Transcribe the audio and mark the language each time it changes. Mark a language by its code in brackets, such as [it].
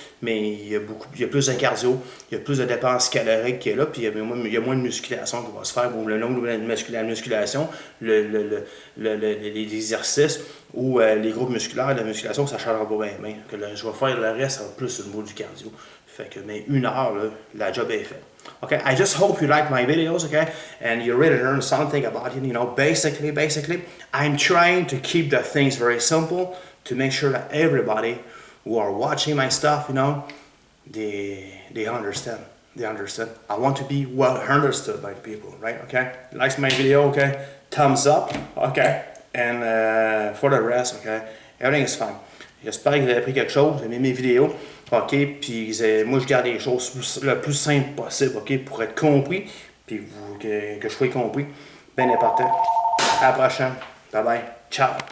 [fr] Mais il y a plus de cardio, il y a plus de dépenses caloriques qui est là, puis il y a moins de musculation qui va se faire. Ou le long de la musculation, les exercices ou les groupes musculaires, la musculation, ça ne changera pas bien. Que je vais faire le reste, ça va plus au niveau du cardio. Fait que, mais 1 heure, là, la job est faite. [en] Okay, I just hope you like my videos, okay, and you really learn something about it. You know, basically, I'm trying to keep the things very simple to make sure that everybody who are watching my stuff, you know, they understand. They understand. I want to be well understood by the people, right? Okay, likes my video, okay, thumbs up, okay, and for the rest, okay, everything is fine. [fr] J'espère que vous avez appris quelque chose, vous avez aimé mes vidéos, ok, puis moi je garde les choses le plus simple possible, ok, pour être compris, puis que je sois compris, bien important. À la prochaine, bye bye, ciao.